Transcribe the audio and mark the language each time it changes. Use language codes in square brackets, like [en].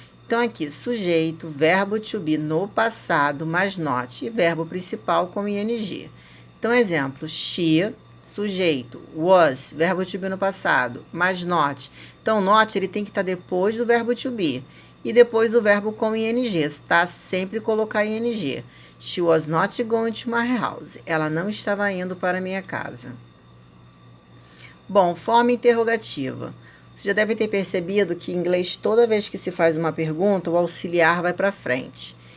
[pt] Então, aqui, sujeito, verbo to be no passado, mais not, e verbo principal com ing. Então, exemplo, she, sujeito, was, verbo to be no passado, mais not. Então, not ele tem que estar depois do verbo to be e depois do verbo com ing, tá? Sempre colocar ing. [en] She was not going to my house. [pt] Ela não estava indo para a minha casa. Bom, forma interrogativa. Você já deve ter percebido que em inglês, toda vez que se faz uma pergunta, o auxiliar vai para frente.